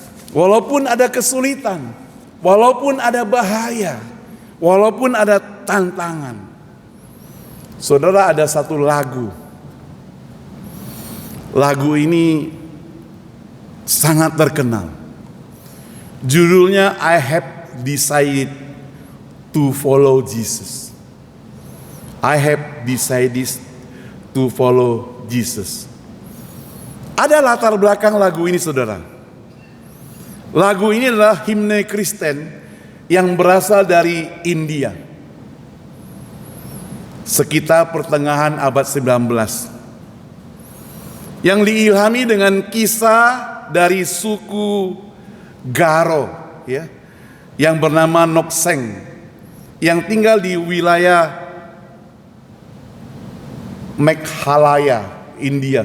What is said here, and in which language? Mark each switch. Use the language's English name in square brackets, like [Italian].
[Indonesian] Walaupun ada kesulitan, walaupun ada bahaya, walaupun ada tantangan. Saudara, ada satu lagu. Lagu ini sangat terkenal. Judulnya I Have Decided to Follow Jesus. [English] I have decided to follow Jesus. [Indonesian] Ada latar belakang lagu ini, saudara. Lagu ini adalah himne Kristen yang berasal dari India. Sekitar pertengahan abad 19. Yang diilhami dengan kisah dari suku Garo, ya, yang bernama Nokseng, yang tinggal di wilayah Meghalaya, India.